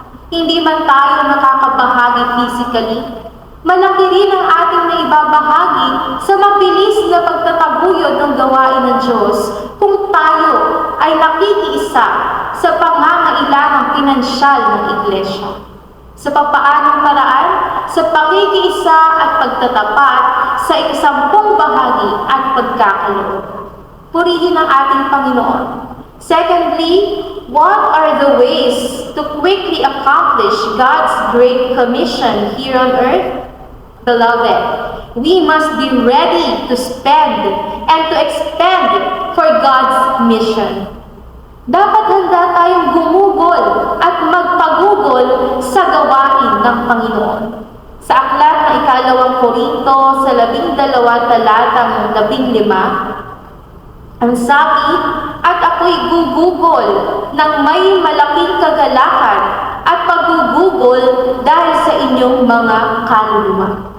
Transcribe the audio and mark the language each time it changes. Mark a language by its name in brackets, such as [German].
[Filipino] Hindi man tayo nakakabahagi physically, malaki rin ang ating naibabahagi sa mabilis na pagtataguyod ng gawain ng Diyos kung tayo ay nakikiisa sa pangangailangang pinansyal ng iglesia. Sa papaanong paraan, sa pakikiisa at pagtatapat sa ikasampung bahagi at pagkakaloob. Purihin ang ating Panginoon. [English] Secondly, what are the ways to quickly accomplish God's great commission here on earth? Beloved, we must be ready to spend and to expend for God's mission. [Filipino] Dapat handa tayong gumugol at magpagugol sa gawain ng Panginoon. Sa aklat na ikalawang Korinto sa 12 talatang 15, ang sabi, at ako'y gugugol ng may malaking kagalakan at paggugugol dahil sa inyong mga kaluluwa.